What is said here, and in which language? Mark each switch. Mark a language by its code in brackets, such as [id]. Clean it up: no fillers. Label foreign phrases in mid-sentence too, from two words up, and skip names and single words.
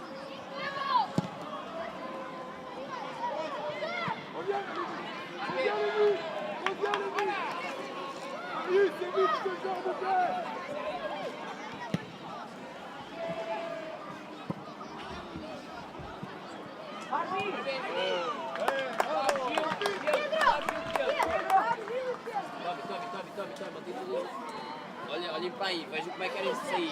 [fr] Reviens, Marius, c'est vite ce genre de terre. [pt] Olhem para aí, vejam como é que querem sair.